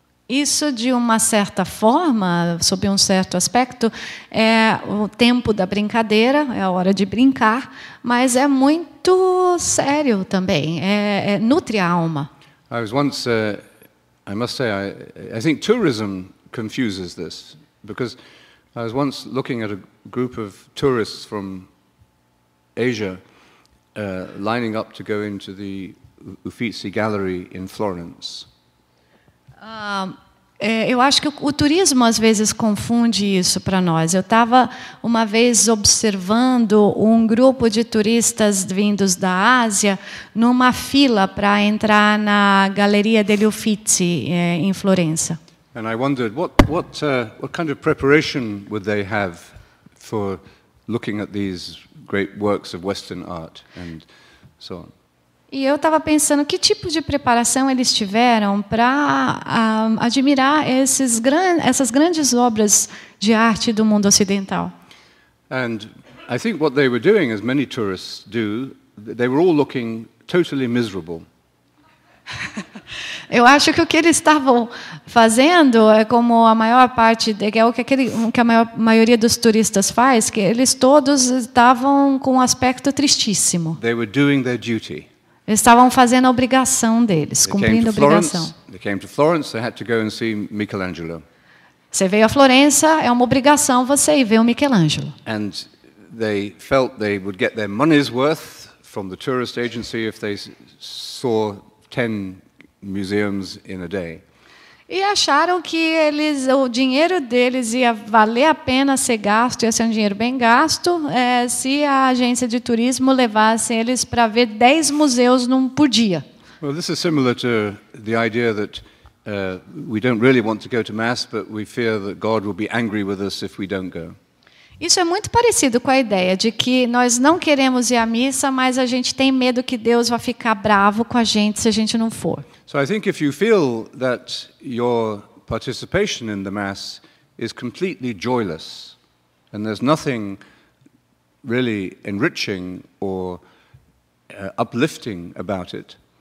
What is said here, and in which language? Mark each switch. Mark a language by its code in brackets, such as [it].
[pt] Isso, de uma certa forma, sob um certo aspecto, é o tempo da brincadeira, é a hora de brincar, mas é muito sério também, nutre a alma. [en] I was once I must say, I think tourism confuses this, because I was once looking at a group of tourists from Asia lining up to go into the Uffizi Gallery in Florence. [pt] Eu acho que o turismo às vezes confunde isso para nós. Eu estava uma vez observando um grupo de turistas vindos da Ásia numa fila para entrar na Galeria degli Uffizi em Florença. [en] And I wondered what kind of preparation would they have for looking at these great works of Western art and so on. [pt] E eu estava pensando que tipo de preparação eles tiveram para admirar essas grandes obras de arte do mundo ocidental. [en] And I think what they were doing, as many tourists do, they were all looking totally miserable. [pt] Eu acho que o que eles estavam fazendo é como a maior parte, é o que a maioria dos turistas faz, que eles todos estavam com um aspecto tristíssimo. [en] They were doing their duty. [pt] Eles estavam fazendo a obrigação deles, cumprindo a obrigação. [en] They came to Florence, they had to go and see Michelangelo. [pt] Você veio a Florença, é uma obrigação você ir ver o Michelangelo. [en] And they felt they would get their money's worth from the tourist agency if they saw 10 museums in a day. [pt] E acharam que o dinheiro deles ia valer a pena ser gasto, ia ser um dinheiro bem gasto, se a agência de turismo levasse eles para ver 10 museus por dia. [en] Well, this is similar to the idea that we don't really want to go to Mass, but we fear that God will be angry with us if we don't go. [pt] Isso é muito parecido com a ideia de que nós não queremos ir à missa, mas a gente tem medo que Deus vai ficar bravo com a gente se a gente não for. [en] So I think if you feel that your participation in the Mass is completely joyless, and there's nothing really enriching or uplifting about it,